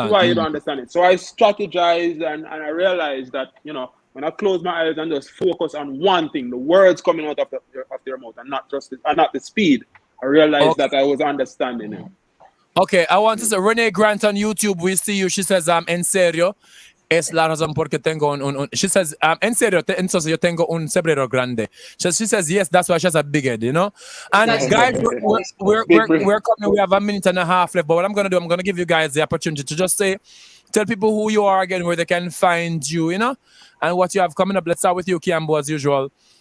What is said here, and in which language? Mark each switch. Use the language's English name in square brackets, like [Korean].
[English] That's why you don't understand it. So I strategized, and I realized that, when I close my eyes and just focus on one thing, the words coming out of their mouth, and not the speed, I realized that I was understanding him. Okay, I want to say Renee Grant on YouTube. We see you. She says, [Spanish] en serio. Es la razón porque tengo un [English] she says, [Spanish] en serio, entonces yo tengo un cerebro grande. [English] She says, yes, that's why she has a big head, you know? And guys, we're coming, we have a minute and a half left, but what I'm going to do, I'm going to give you guys the opportunity to just tell people who you are again, where they can find you, you know? And what you have coming up. Let's start with you, Kiambo, as usual.